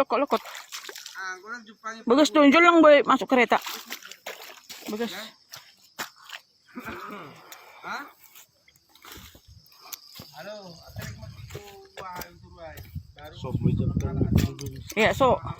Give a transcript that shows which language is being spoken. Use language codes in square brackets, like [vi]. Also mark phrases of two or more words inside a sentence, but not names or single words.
[id] Bagus tunjul lang boy masuk kereta. Bagus. Iya, so.